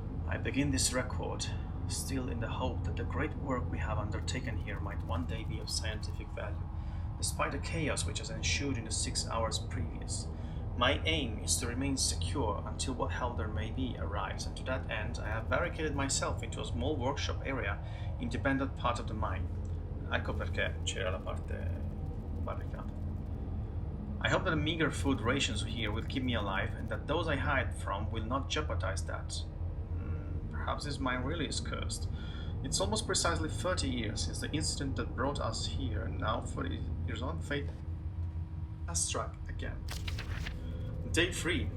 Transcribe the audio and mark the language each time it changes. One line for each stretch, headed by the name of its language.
English: I begin this record, still in the hope that the great work we have undertaken here might one day be of scientific value, despite the chaos which has ensued in the 6 hours previous. My aim is to remain secure until what help there may be arrives, and to that end I have barricaded myself into a small workshop area, independent part of the mine.
Italian: Ecco perché c'era la parte barricata.
English: I hope that the meager food rations here will keep me alive, and that those I hide from will not jeopardize that. Perhaps this mine really is cursed. It's almost precisely 30 years since the incident that brought us here, and now 40 years on, fate has struck again. Day 3.